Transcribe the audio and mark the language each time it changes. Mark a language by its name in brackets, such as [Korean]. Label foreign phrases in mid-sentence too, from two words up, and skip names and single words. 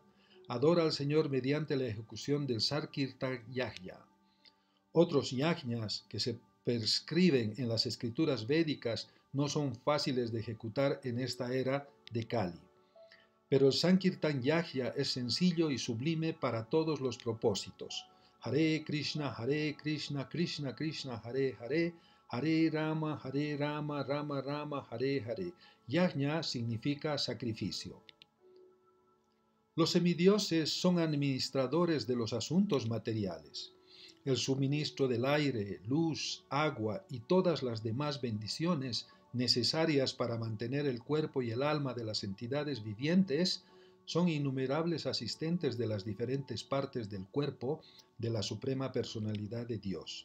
[Spanish] Adora al Señor mediante la ejecución del Sankirtan Yajna. Otros yajnas que se prescriben en las escrituras védicas no son fáciles de ejecutar en esta era de Kali. Pero el Sankirtan Yajna es sencillo y sublime para todos los propósitos. [Sanskrit] Hare Krishna, Krishna Krishna, Hare Hare, Hare Rama, Rama Rama, Hare Hare. [Spanish] Yajna significa sacrificio. Los semidioses son administradores de los asuntos materiales. El suministro del aire, luz, agua y todas las demás bendiciones necesarias para mantener el cuerpo y el alma de las entidades vivientes son innumerables asistentes de las diferentes partes del cuerpo de la Suprema Personalidad de Dios.